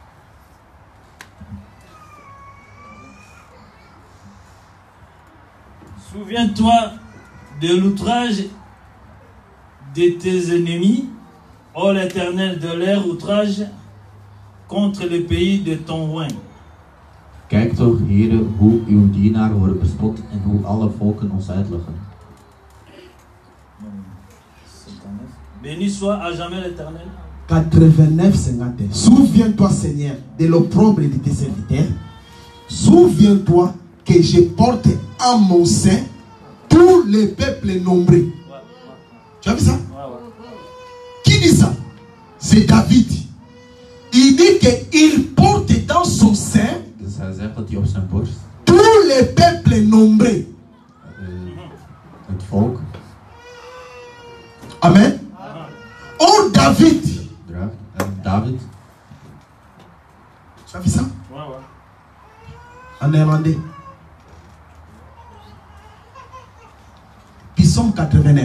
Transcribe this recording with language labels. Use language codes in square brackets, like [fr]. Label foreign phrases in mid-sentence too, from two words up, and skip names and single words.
[fr] Souviens-toi de l'outrage de tes ennemis, ô l'Éternel, de leur outrage contre le pays de ton roi. [nl] Kijk toch, Heere, hoe uw dienaren worden bespot en hoe alle volken ons uitlachen. [fr] Béni soit à jamais l'Éternel. 89, 51. Souviens-toi, Seigneur, de l'opprobre de tes serviteurs. Souviens-toi que je porte en mon sein tous les peuples nombreux. Tu as vu ça? Qui dit ça? C'est David. Il dit qu'il porte dans son sein tous les peuples nombreux. [nl] Het volk. [fr] Amen. Oh David. David. Tu as vu ça? En néerlandais. Psaume 89.